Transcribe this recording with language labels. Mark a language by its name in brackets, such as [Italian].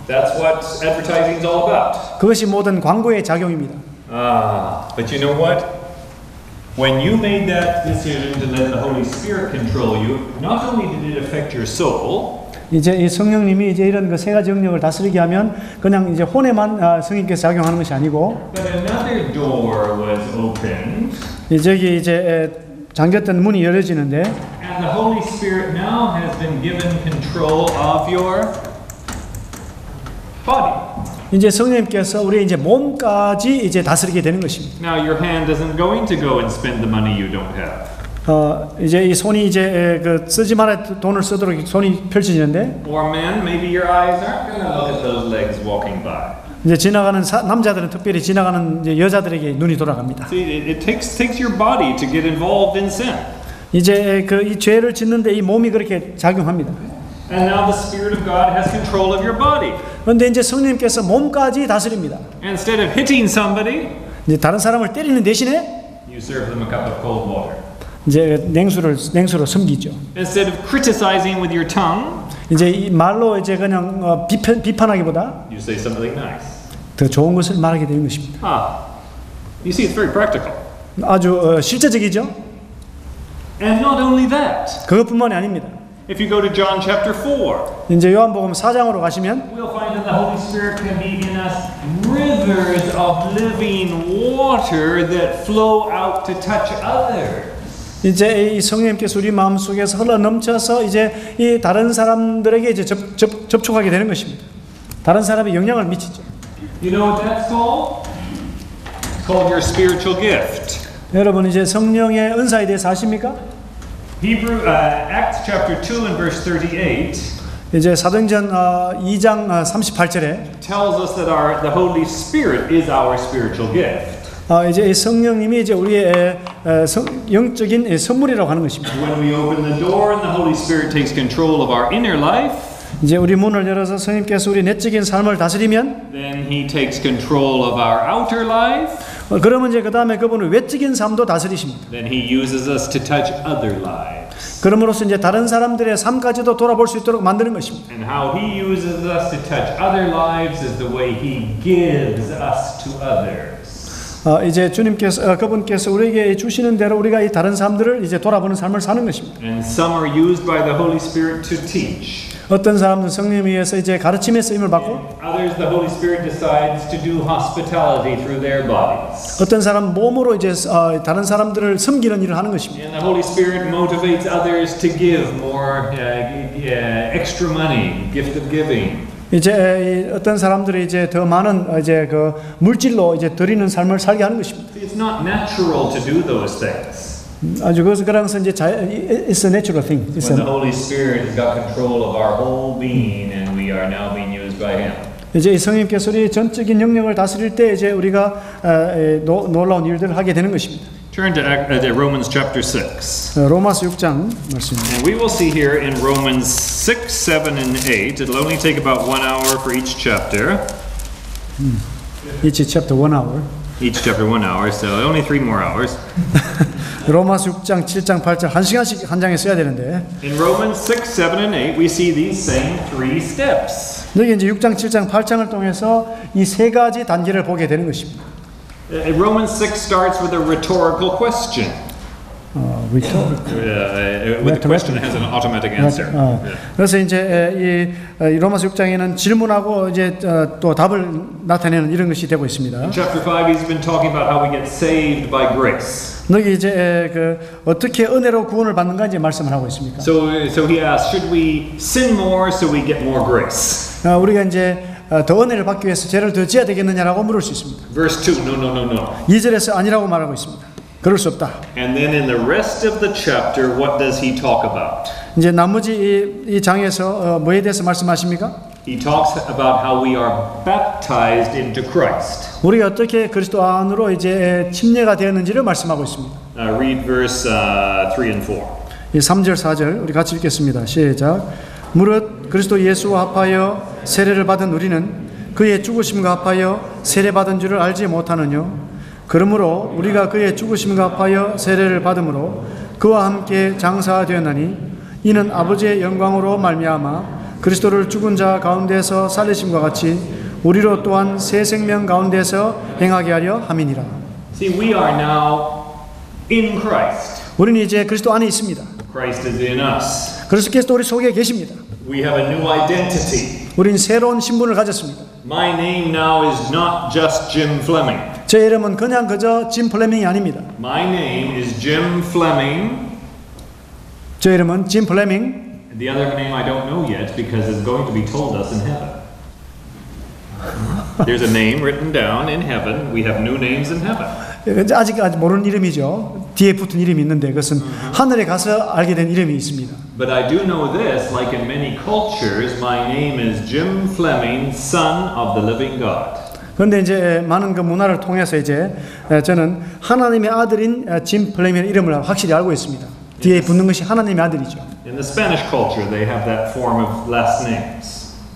[English] That's what advertising is all about. [Korean] 그것이 모든 광고의 작용입니다. [English] But you know what? When you made that decision to let the Holy Spirit control you, not only did it affect your soul, [Korean] 이제 이 성령님이 이제 이런 그 세 가지 영역을 다스리게 하면 그냥 이제 혼에만 성령께서 작용하는 것이 아니고, [English] but another door was opened. [Korean] 저기 이제 잠겼던 문이 열려지는데, [English] And the Holy Spirit now has been given control of your body. [Korean] 이제 성령님께서 우리 이제 몸까지 이제 다스리게 되는 것입니다. [English] Now your hand isn't going to go and spend the money you don't have. [Korean] 이제 이 손이 이제 그 쓰지 말아야 돈을 쓰도록 손이 펼쳐지는데, [English] Or men, maybe your eyes aren't going to look at those legs walking by. [Korean] 이제 지나가는 남자들은 특별히 지나가는 이제 여자들에게 눈이 돌아갑니다. [English] See, it takes your body to get involved in sin. [Korean] 이제 그 이 죄를 짓는데 이 몸이 그렇게 작용합니다. [English] And now the Spirit of God has control of your body. [Korean] 그런데 이제 성령님께서 몸까지 다스립니다. [English] And instead of hitting somebody, [Korean] 이제 다른 사람을 때리는 대신에 [English] you serve them a cup of cold water. [Korean] 이제 냉수로 섬기죠. [English] Instead of criticizing with your tongue, [Korean] 이제 이 말로 이제 그냥 비판하기보다 [English] you say something nice. [Korean] 더 좋은 것을 말하게 되는 것입니다. [English] You see, it's very practical. [Korean] 아주 실제적이죠. [English] And not only that, [Korean] 그것뿐만이 아닙니다. [English] if you go to John chapter 4, [Korean] 이제 요한복음 4장으로 가시면 [English] we'll find that the Holy Spirit can be in us rivers of living water that flow out to touch others. [Korean] 이제 이 성령님께서 우리 마음속에서 흘러 넘쳐서 이제 이 다른 사람들에게 이제 접촉하게 되는 것입니다. 다른 사람에 영향을 미치죠. [English] You know what that's called? It's called your spiritual gift. [Korean] 여러분 이제 성령의 은사에 대해서 아십니까? [English] Acts chapter 2 and verse 38 [Korean] 이제 사도행전 2장 38절에 [English] tells us that the Holy Spirit is our spiritual gift. [Korean] 이제 이 성령님이 이제 우리의 영적인 선물이라고 하는 것입니다. [English] When we open the door and the Holy Spirit takes control of our inner life, [Korean] 이제 우리 문을 열어서 성령님께서 우리 내적인 삶을 다스리면 [English] then He takes control of our outer life. [Korean] 그러면 이제 그 다음에 그분은 외적인 삶도 다스리십니다. [English] Then He uses us to touch other lives. [Korean] 그럼으로써 이제 다른 사람들의 삶까지도 돌아볼 수 있도록 만드는 것입니다. [English] And how He uses us to touch other lives is the way He gives us to others. [Korean] 이제 주님께서 그분께서 우리에게 주시는 대로 우리가 이 다른 사람들을 이제 돌아보는 삶을 사는 것입니다. [English] And some are used by the Holy Spirit to teach. [Korean] 어떤 사람은 성령에 의해서 이제 가르침의 쓰임을 받고, [English] Others, the Holy Spirit decides to do hospitality through their bodies. [Korean] 어떤 사람 몸으로 이제 다른 사람들을 섬기는 일을 하는 것입니다. [English] And the Holy Spirit motivates others to give more extra money, gift of giving. [Korean] 이제 어떤 사람들이 이제 더 많은 이제 그 물질로 이제 드리는 삶을 살게 하는 것입니다. [English] It's not natural to do those things. [Korean] 아주 그래서 이제 [English] it's a natural thing. When the Holy Spirit has got control of our whole being, and we are now being used by Him. [Korean] 이제 이 성령님께서 우리 전적인 영역을 다스릴 때 이제 우리가 놀라운 일들을 하게 되는 것입니다. [English] Turn to Romans chapter 6. [Korean] 로마서 6장 말씀입니다. [English] And we will see here in Romans 6, 7, and 8. It'll only take about 1 hour for each chapter. Each chapter 1 hour. Each chapter 1 hour, so only 3 more hours. [Korean] 로마서 6장, 7장, 8장 1시간씩 한 장에 써야 되는데. [English] In Romans 6, 7, and 8, we see these same 3 steps. [Korean] 여기 이제 6장, 7장, 8장을 통해서 이 세 가지 단계를 보게 되는 것입니다. [English] Romans 6 starts with a rhetorical question. With a question that has an automatic answer. [Korean] 그래서 이제 이 로마서 6장에는 질문하고 이제 또 답을 나타내는 이런 것이 되고 있습니다. [English] In chapter 5, he's been talking about how we get saved by grace. [Korean] 여기 이제 그 어떻게 은혜로 구원을 받는가 이제 말씀을 하고 있습니다. [English] So he asks, should we sin more so we get more grace? [Korean] 우리가 이제 더 은혜를 받기 위해서 죄를 더 지어야 되겠느냐라고 물을 수 있습니다. [English] Verse 2, no. [Korean] 2절에서 아니라고 말하고 있습니다. 그럴 수 없다. [English] And then in the rest of the chapter, what does he talk about? [Korean] 이제 나머지 이 장에서 뭐에 대해서 말씀하십니까? [English] He talks about how we are baptized into Christ. [Korean] 우리가 어떻게 그리스도 안으로 이제 침례가 되었는지를 말씀하고 있습니다. [English] Read verse 3 and 4. [Korean] 이 3절 4절 우리 같이 읽겠습니다. 시작. 무릇 그리스도 예수와 합하여 세례를 받은 우리는 그의 죽으심과 합하여 세례받은 줄을 알지 못하느뇨. 그러므로 우리가 그의 죽으심과 합하여 세례를 받음으로 그와 함께 장사되었나니 이는 아버지의 영광으로 말미암아 그리스도를 죽은 자 가운데서 살리심과 같이 우리로 또한 새 생명 가운데서 행하게 하려 함이니라. [English] See, we are now in Christ. [Korean] 우리는 이제 그리스도 안에 있습니다. [English] Christ is in us. [Korean] 그리스도께서 우리 속에 계십니다. [English] We have a new identity. [Korean] 우리는 새로운 신분을 가졌습니다. [English] My name now is not just Jim Fleming. [Korean] 제 이름은 그냥 그저 짐 플레밍이 아닙니다. [English] My name is Jim Fleming. [Korean] 제 이름은 짐 플레밍. [English] The other name I don't know yet because it's going to be told us in heaven. There's a name written down in heaven. We have new names in heaven. [Korean] 아직 모르는 이름이죠. 뒤에 붙은 이름이 있는데 그것은 하늘에 가서 알게 된 이름이 있습니다. [English] But I do know this, like in many cultures, my name is Jim Fleming, son of the living God. [Korean] 그런데 이제 많은 그 문화를 통해서 이제 저는 하나님의 아들인 짐 플레밍의 이름을 확실히 알고 있습니다. 뒤에 붙는 것이 하나님의 아들이죠. [English] In the Spanish culture, they have that form of last names.